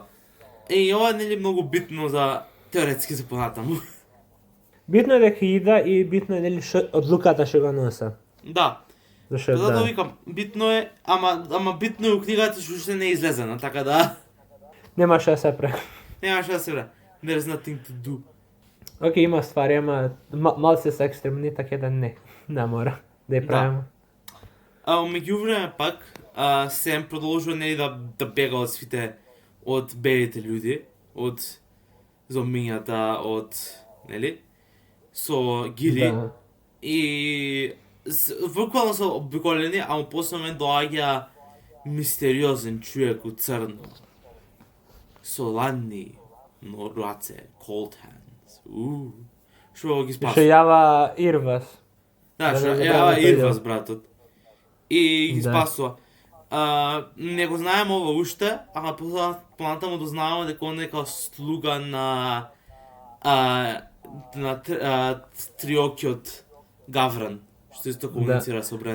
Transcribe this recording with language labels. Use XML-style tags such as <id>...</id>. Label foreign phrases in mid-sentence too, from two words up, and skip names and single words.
<mk>И ова нели многу битно за теоретски за понатаму. Битно е дека ида и битно е нели одлуката што го носа. Да. Затоа викам, битно е, ама битно е у книгата што уште не е излезена, така да. Нема што да се прави.</mk> <en>There's nothing to do.</en> <mk>Океј, има ствари, ама малце се екстремни, така да не мора да ја правиме. Меѓувреме пак, Сем продолжува нели да бега од сите, од белите луѓе, од зомбињата, од, нели, со Гили. Да. И буквално се обиколени, ама после мен доаѓа мистериозен човек у црно. Со ладни раце,</mk> <en>cold hands.</en> <mk>Што ги спасува? Што јава Ирвас. Да, што јава Ирвас, братот. И ги спасува. Не го знаеме ова уште, ама понатаму дознаваме дека он е као слуга на триокиот Гавран, што исто комуницира со Брен.</mk>